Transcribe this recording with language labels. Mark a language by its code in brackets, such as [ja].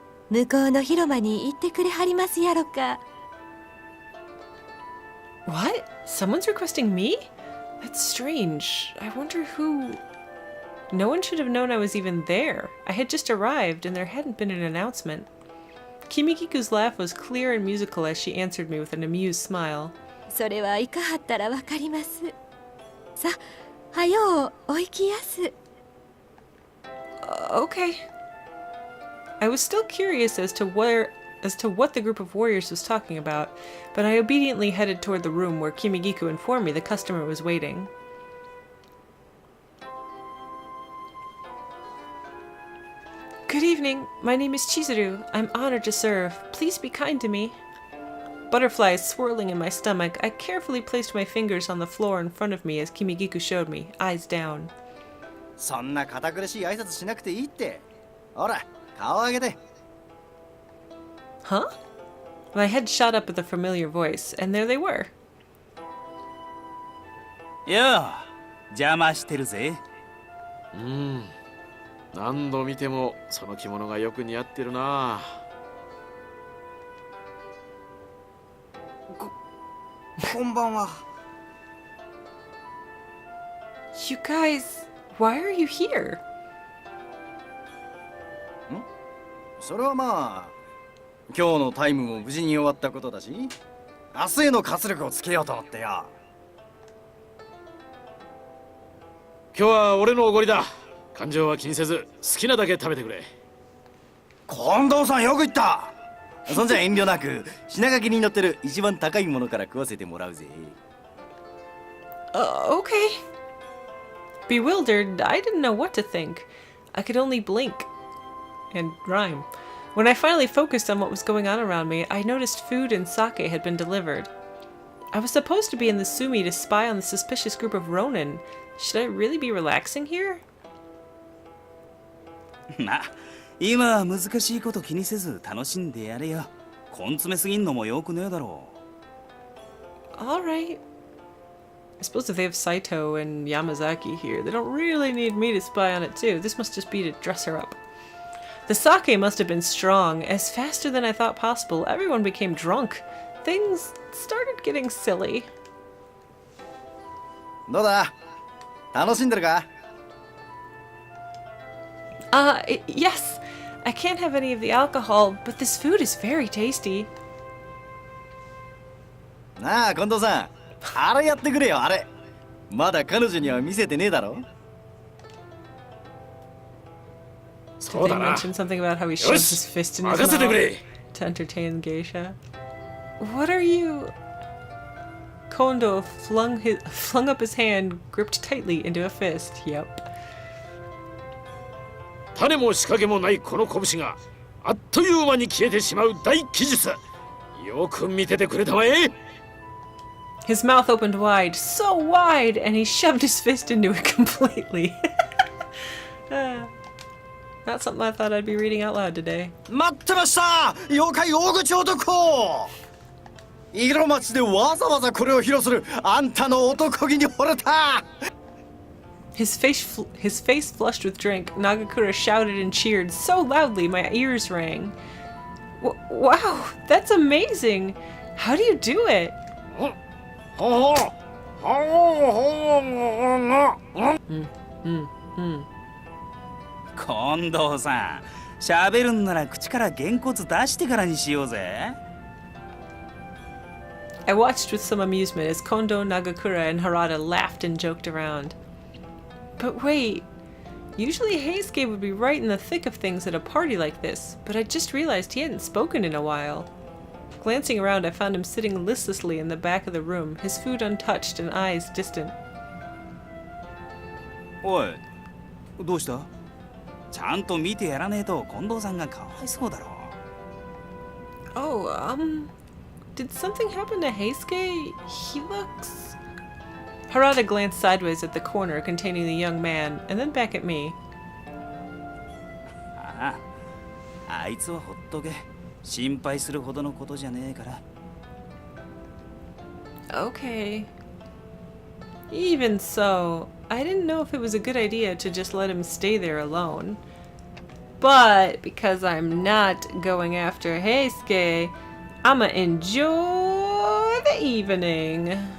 [ja] 向こうの広間に行ってくれはりますやろか。 [en] What? Someone's requesting me? That's strange. I wonder who... No one should have known I was even there. I had just arrived, and there hadn't been an announcement. Kimigiku's laugh was clear and musical as she answered me with an amused smile. [ja] それはいかはったらわかります。さ、はようお行きやす。 [en] Okay. I was still curious as to what the group of warriors was talking about, but I obediently headed toward the room where Kimigiku informed me the customer was waiting. Good evening. My name is Chizuru. I'm honored to serve. Please be kind to me. Butterflies swirling in my stomach, I carefully placed my fingers on the floor in front of me as Kimigiku showed me, eyes down. [ja] そんな堅苦しい挨拶しなくていいって。ほら、顔上げて。 [en] Huh? My head shot up with a familiar voice, and there they were. [ja] よう、邪魔してるぜ。何度見てもその着物がよく似合ってるな。こんばんは。 [en] You guys, why are you here? [ja] それはまあ、今日のタイムも無事に終わったことだし、明日への活力をつけようと思ってよ。今日は俺のおごりだ。感情は気にせず好きなだけ食べてくれ。近藤さんよく言った。そんじゃ遠慮なく品書きに載ってる一番高いものから食わせてもらうぜ。 [en] Okay. Bewildered, I didn't know what to think. I could only blink and rhyme. When I finally focused on what was going on around me, I noticed food and sake had been delivered. I was supposed to be in the sumi to spy on the suspicious group of ronin. Should I really be relaxing here? [ja] まあ、今は難しいこと気にせず楽しんでやれよ。根詰めすぎんのもよくねえだろう。 [en] Alright. I suppose if they have Saito and Yamazaki here, they don't really need me to spy on it too. This must just be to dress her up. The sake must have been strong. As faster than I thought possible, everyone became drunk. Things started getting silly. [ja] どうだ？楽しんでるか？ [en] Yes. I can't have any of the alcohol, but this food is very tasty. [ja] なあ、近藤さん。あれやってくれよ、あれ。まだ彼女には見せてねえだろ？ [en] Did they mention something about how he shoves his fist in his mouth to entertain Geisha? What are you? Kondo flung up his hand, gripped tightly into a fist. Yep. [ja] 種も仕掛けもないこの拳があっという間に消えてしまう大奇術。よく見ててくれたまえ。 [en] His mouth opened wide, so wide, and he shoved his fist into it completely. Not something I thought I'd be reading out loud today. [ja] 待ってました！妖怪大口男！色町でわざわざこれを披露するあんたの男気に惚れた！ [en] His face flushed with drink, Nagakura shouted and cheered so loudly my ears rang. Wow, that's amazing! How do you do it? Mm. [ja] 近藤さん、喋るんなら口からげんこつ出してからにしようぜ。 [en] I watched with some amusement as Kondo, Nagakura, and Harada laughed and joked around. But wait, usually Heisuke would be right in the thick of things at a party like this, but I just realized he hadn't spoken in a while. Glancing around, I found him sitting listlessly in the back of the room, his food untouched and eyes distant. [ja] おい、どうした？ちゃんと見てやらねえと近藤さんがかわいそうだろ。 [en] Oh, did something happen to Heisuke? He looks... Harada glanced sideways at the corner containing the young man, and then back at me. [ja] ああ、あいつはほっとけ。心配するほどのことじゃねえから。 [en] Okay. Even so, I didn't know if it was a good idea to just let him stay there alone. But because I'm not going after Heisuke, I'ma enjoy the evening.